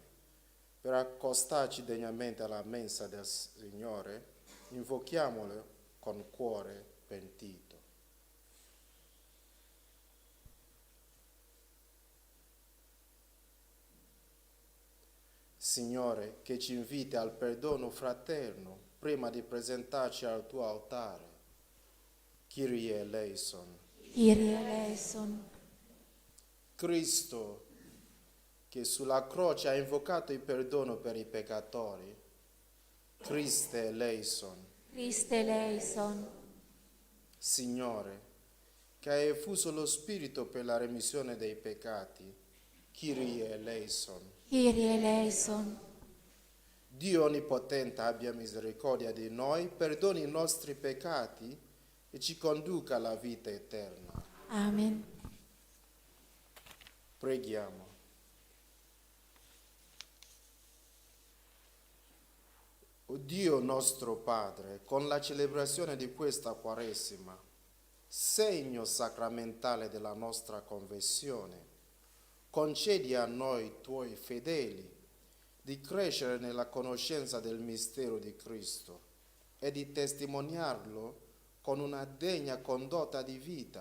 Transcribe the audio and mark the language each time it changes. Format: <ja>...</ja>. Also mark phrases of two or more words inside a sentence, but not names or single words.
<it>Per accostarci degnamente alla mensa del Signore, invochiamolo con cuore pentito. Signore, che ci inviti al perdono fraterno prima di presentarci al tuo altare.</it> <el>Κύριε ἐλέησον. Κύριε ἐλέησον.</el> <it>Cristo, che sulla croce ha invocato il perdono per i peccatori.</it> <el>Χριστέ ἐλέησον. Χριστέ ἐλέησον.</el> <it>Signore, che hai effuso lo Spirito per la remissione dei peccati.</it> <el>Κύριε ἐλέησον. Κύριε ἐλέησον.</el> <it>Dio Onnipotente abbia misericordia di noi, perdoni i nostri peccati e ci conduca alla vita eterna. Amen. Preghiamo. O Dio nostro Padre, con la celebrazione di questa Quaresima, segno sacramentale della nostra conversione, concedi a noi, tuoi fedeli, di crescere nella conoscenza del mistero di Cristo e di testimoniarlo con una degna condotta di vita.</it>